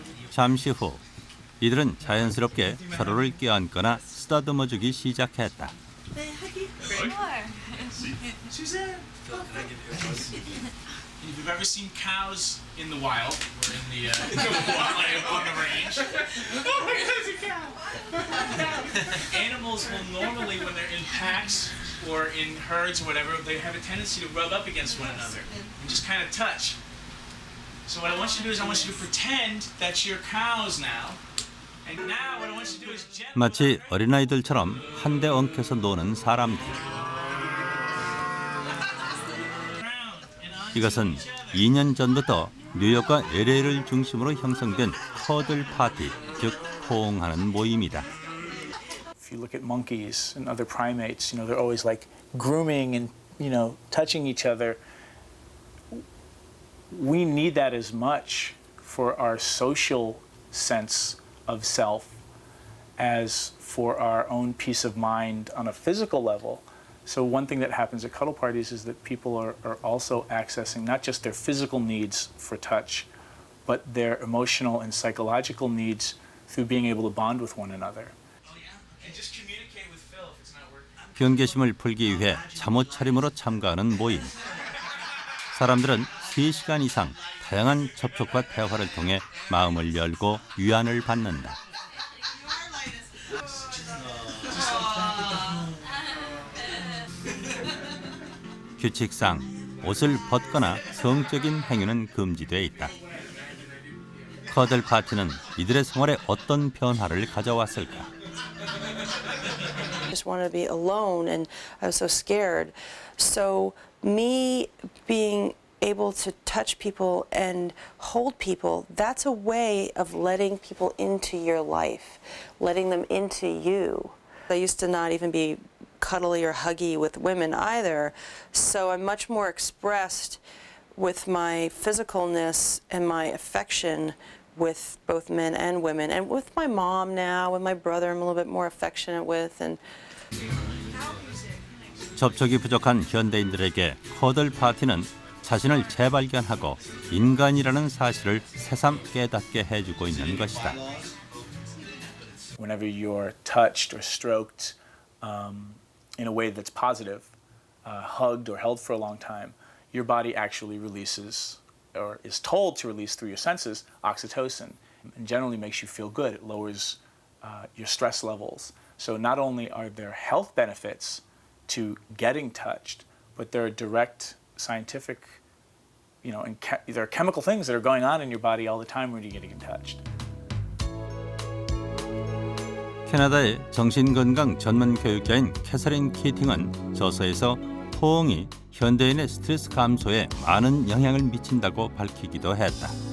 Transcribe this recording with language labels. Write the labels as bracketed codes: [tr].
[ko] 잠시 후 이들은 자연스럽게 서로를 껴안거나 쓰다듬어주기 시작했다. [en] May I hug you? Sure. Suzanne. If you've ever seen cows in the wild, or in the on the range, oh my God, it's a cow! Animals will normally, when they're in packs or in herds or whatever, they have a tendency to rub up against one another and just kind of touch. So what I want you to do is I want you to pretend that you're cows now. And now what I want you to do is gently. [ko] 마치 어린아이들처럼 한데 엉켜서 노는 사람들. 이것은 2년 전부터 뉴욕과 LA를 중심으로 형성된 커들 파티, 즉 포옹하는 모임이다. [en] If you look at monkeys and other primates, they're always like grooming and, touching each other. We need that as much for our social sense of self as for our own peace of mind on a physical level. So one thing that happens at cuddle parties is that people are also accessing not just their physical needs for touch, but their emotional and psychological needs through being able to bond with one another. [ko] 경계심을 풀기 위해 잠옷 차림으로 참가하는 모임. 사람들은 3시간 이상 다양한 접촉과 대화를 통해 마음을 열고 위안을 받는다. 규칙상 옷을 벗거나 성적인 행위는 금지돼 있다. 커들 파티는 이들의 생활에 어떤 변화를 가져왔을까? [en] I just wanted to be alone and I was so scared. So me being able to touch people and hold people, that's a way of letting people into your life, letting them into you. I used to not even be cuddly or huggy with women either, so I'm much more expressed with my physicalness and my affection with both men and women, and with my mom now, with my brother I'm a little bit more affectionate with. And [ko] 접촉이 부족한 현대인들에게 커들 파티는 자신을 재발견하고 인간이라는 사실을 새삼 깨닫게 해주고 있는 것이다. [en] Whenever you're touched or stroked in a way that's positive, hugged or held for a long time, your body actually releases or is told to release through your senses oxytocin, and generally makes you feel good. It lowers your stress levels. So not only are there health benefits to getting touched, but there are direct scientific, and there are chemical things that are going on in your body all the time when you're getting touched. [ko] 캐나다의 정신건강 전문 교육자인 캐서린 키팅은 저서에서 포옹이 현대인의 스트레스 감소에 많은 영향을 미친다고 밝히기도 했다.